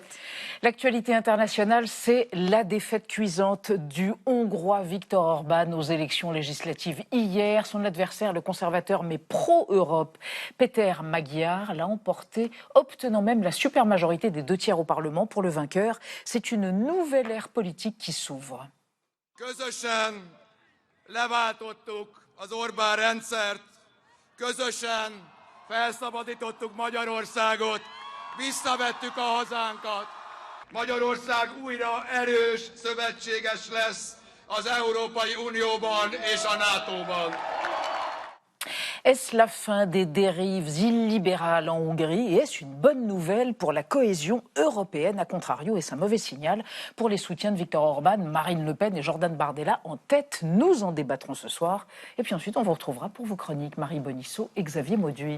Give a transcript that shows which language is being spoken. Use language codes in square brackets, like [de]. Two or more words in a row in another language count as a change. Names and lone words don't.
[fr] L'actualité internationale, c'est la défaite cuisante du Hongrois Viktor Orban aux élections législatives hier. Son adversaire, le conservateur mais pro-Europe, Péter Magyar, l'a emporté, obtenant même la supermajorité des 2/3 au Parlement. Pour le vainqueur, c'est une nouvelle ère politique qui s'ouvre. [hu] Közösen leváltottuk az Orbán rendszert, közösen felszabadítottuk Magyarországot, visszavettük a hazánkat. Magyarország újra erős szövetséges lesz az Európai Unióban és a NATO-ban. [fr] Est-ce la fin des dérives illibérales en Hongrie et est-ce une bonne nouvelle pour la cohésion européenne? A contrario, est-ce un mauvais signal pour les soutiens de Viktor Orban, Marine Le Pen et Jordan Bardella en tête? Nous en débattrons ce soir. Et puis ensuite, on vous retrouvera pour vos chroniques Marie Bonisseau et Xavier Mauduit.